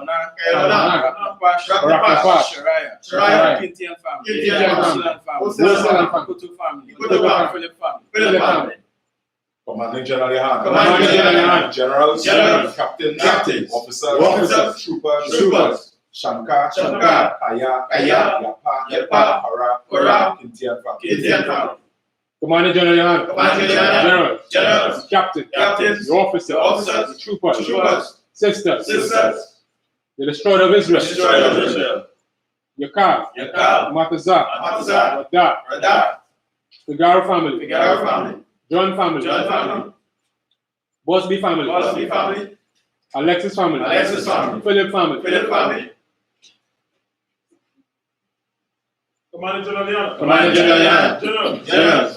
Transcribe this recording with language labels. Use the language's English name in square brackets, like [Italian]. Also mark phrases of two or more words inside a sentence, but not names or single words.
[English] YAHANNA, Raknapash, Shariah, Kinti and family, Wilson and family, Wilson and family, Kutu family, Kutu family, Philip family, Philip family. Commanding General YAHANNA. Commanding General YAHANNA. Generals. Generals. Captains. Captains. Officers. Officers. Troopers. Troopers. Shamka. Shamka. Aya. Aya. Yapa. Yapa. Para. Para. Kintian family. Indian family. Commanding General YAHANNA. Commanding General Generals. Generals. Captains. Captains. The officers. Officers. Troopers. Troopers. Sisters. Sisters. The destroyer of Israel. Destroyer of Israel. Yakal. Yakal. Matazah. Matazah. Radah. Radah. Figaro family. Figaro family. John family. John family. Bosby family. Bosby family. Alexis family. Alexis family. Philip family. Philip family. Commanding General YAHANNA. Commanding General YAHANNA. Generals. Generals.